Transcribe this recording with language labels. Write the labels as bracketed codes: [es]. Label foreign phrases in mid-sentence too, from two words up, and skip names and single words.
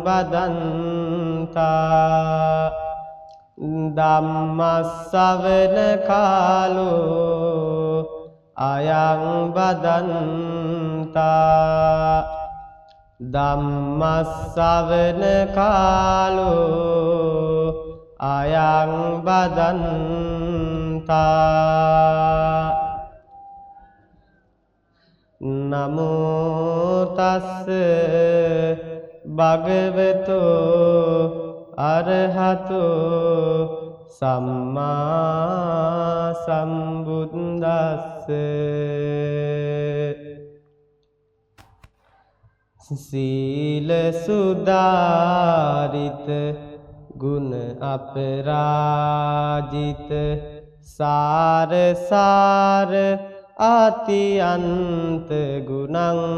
[pi] බදන්තා ධම්මස්සවන කාලෝ අයං බදන්තා ධම්මස්සවන කාලෝ අයං බදන්තා නමෝ තස්ස භගවතෝ අරහතෝ සම්මා සම්බුද්දස්ස සීල සුදාරිත ගුණ අපරාජිත සාර සාර ආතියන්ත ගුණං